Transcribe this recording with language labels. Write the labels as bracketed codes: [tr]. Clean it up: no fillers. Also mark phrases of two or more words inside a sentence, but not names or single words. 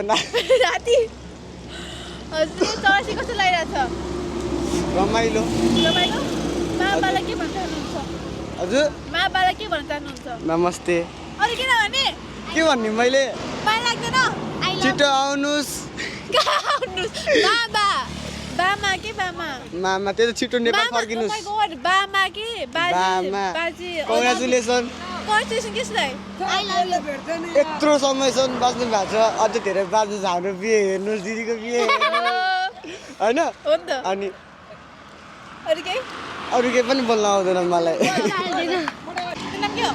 [ne] नाति हजुर 84 कस्तो लागिरहेछ रमाइलो रमाइलो महाबालाई के भन्न चाहनुहुन्छ हजुर महाबालाई के भन्न चाहनुहुन्छ नमस्ते अरे किन भने के भन्ने मैले माया लाग्दैन छिटो आउनुस् बाबा बामा के बामा मामा त्यो छिटो नेपाल फर्किनुस् बामा के बामा बाजी कङ्ग्रेचुलेसन कङ्ग्रेचुलेसन कसलाई [en] I love you [ne] यत्रो समयसम्म बस्नु भएको छ अझ धेरै बाँच्नु छ हाम्रो बिहे हेर्नुहोस् दिदीको बिहे होइन हो नि त अनि अरू केही पनि बोल्न आउँदैन मलाई नाम के हो